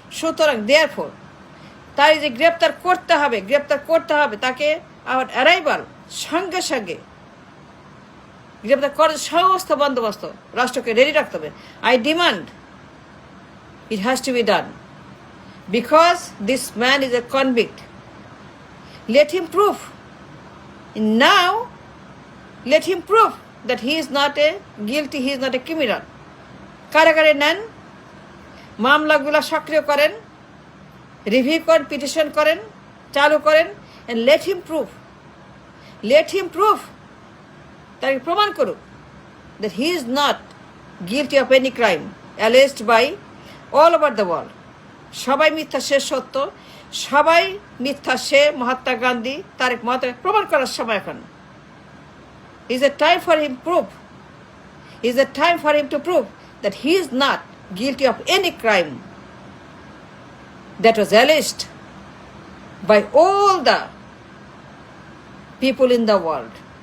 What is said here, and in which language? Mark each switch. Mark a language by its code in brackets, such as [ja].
[bn] সুতরাং দেয়ারফোর তাই যে গ্রেপ্তার করতে হবে, গ্রেপ্তার করতে হবে তাকে। আবার অ্যারাইভাল সঙ্গে সঙ্গে গ্রেপ্তার করার সমস্ত বন্দোবস্ত রাষ্ট্রকে রেডি রাখতে হবে। [en] I demand it has to be done because this man is a convict. Let him prove. Now, let him prove that he is not a guilty, he is not a criminal. [bn] কারাগারে নেন, মামলাগুলো সক্রিয় করেন, review করেন, petition করেন, চালু করেন, [en] and let him prove. Let him prove. [bn] তাকে প্রমাণ করুক [en] that he is not guilty of any crime alleged by all over the world. [bn] সবাই মিথ্যা, সে সত্য। সবাই মিথ্যা, সে মহাত্মা গান্ধী, তারেক মহাত্মা। প্রমাণ করার সময় এখন। [en] Is a time for him prove. Is a time for him to prove that he is not guilty of any crime that was alleged by all the people in the world.